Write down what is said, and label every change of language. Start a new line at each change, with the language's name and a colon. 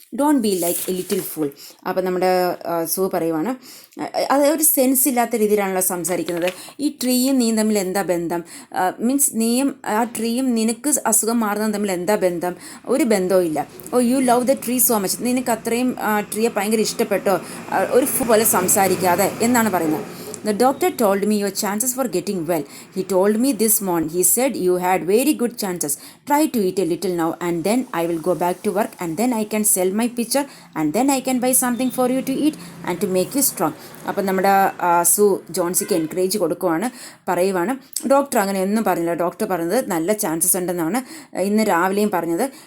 English: Don't be like a little fool.
Malayalam: അപ്പം നമ്മുടെ സൂ പറയുവാണ്, അത് ഒരു സെൻസ് ഇല്ലാത്ത രീതിയിലാണല്ലോ സംസാരിക്കുന്നത്. ഈ ട്രീയും നീയും തമ്മിൽ എന്താ ബന്ധം? മീൻസ് നീയും ആ ട്രീയും നിനക്ക് അസുഖം മാറുന്നതും തമ്മിൽ എന്താ ബന്ധം? ഒരു ബന്ധവും ഇല്ല.
English: Oh, you love the tree so much.
Malayalam: നിനക്ക് അത്രയും ട്രീയെ ഭയങ്കര ഇഷ്ടപ്പെട്ടോ, ഒരു പോലെ സംസാരിക്കാതെ എന്നാണ് പറയുന്നത്.
English: The doctor told me your chances for getting well. He told me this morning. He said you had very good chances. Try to eat a little now and then I will go back to work and then I can sell my picture and then I can buy something for you to eat and to make you strong.
Malayalam: അപ്പം നമ്മുടെ സൂ ജോൺസിക്ക് encourage കൊടുക്കുവാണ്, പറയുവാണ്. Doctor അങ്ങനെ ഒന്നും പറഞ്ഞില്ല. Doctor പറഞ്ഞത് നല്ല chances ഉണ്ടെന്നാണ് ഇന്ന് രാവിലെയും പറഞ്ഞത്.